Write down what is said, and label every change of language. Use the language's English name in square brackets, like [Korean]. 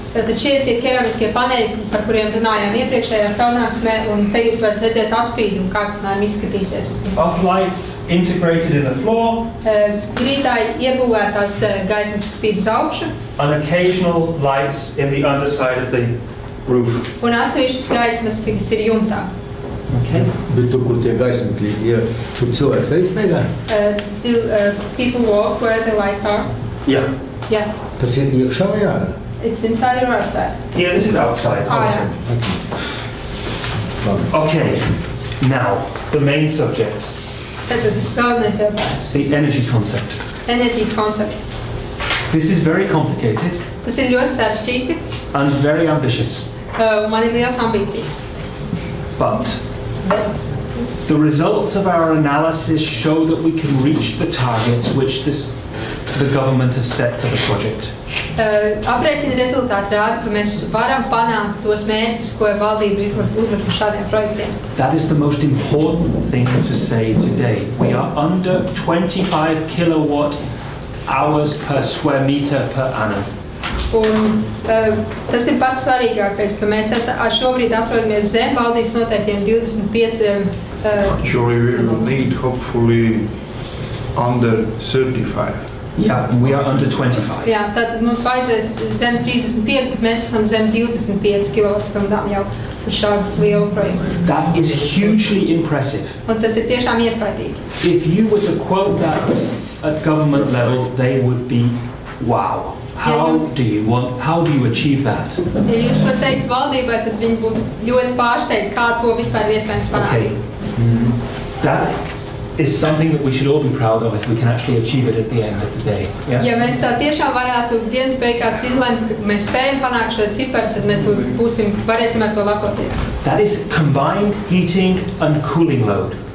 [Latvian] Tātad šie ir tie keramiskie paneļi, par kuriem runājām iepriekšējā sanāksmē, un te jūs varat redzēt atspīdu, un kāds apmēram izskatīsies uz tiem. [English] Uplights integrated in the floor. [Latvian] Grītāji iebūvētās gaismas spīd uz augšu. [English] And occasional lights in the underside of the roof. [Latvian] Un atsevišķas gaismas, kas ir jumtā. [English] Okay. [Latvian] Bet tur, kur tie gaismekļi, ja tur cilvēks arī staigā? [English] Do people walk where the lights are? Yeah. Yeah. [Latvian] Tas ir iekšā vai ārā? [English] It's inside or outside? Yeah, this is outside. [Latvian] Ārā. [English] Okay. Now, the main subject. [Latvian] Tātad galvenais jautājums. [English] The energy concept. [Latvian] Enerģijas koncepts. [English] This is very complicated. [Latvian] Tas ir ļoti sarežģīti. [English] And very ambitious. [Latvian] Man ir liels ambīcijas. [English] But the results of our analysis show that we can reach the targets which the government have set for the project. [Latvian] Aprēķina rezultāti rāda, ka mēs varam panākt tos mērķus, ko valdība uzlika šādiem projektiem. [English] That is the most important thing to say today. We are under 25 kilowatt hours per square meter per annum. [Latvian] Un tas ir pats svarīgākais, ka mēs šobrīd atrodamies zem valdības noteiktiem 25. [English] Actually, we will need hopefully under 35. Yeah, we are under 25. [Latvian] Jā, tātad mums vajadzēs zem 35, bet mēs esam zem 25 kWh jau uz šādu lielu projektu. [English] That is hugely impressive. [Latvian] Un tas ir tiešām iespaidīgi. [English] If you were to quote that at government level, they would be, wow. How do you achieve that? [Latvian] Ja jūs to teikt valdībai, tad viņi būtu ļoti pārsteigti, kā to vispār iespējams panākt. [English] Okay. That is something that we should all be proud of if we can actually achieve it at the end of the day. Yeah? [Latvian] Ja mēs tā tiešām varētu dienas beigās izlemt, ka mēs spējam panākt šo ciparu, tad mēs varēsim ar to lepoties. [English] That is combined heating and cooling load.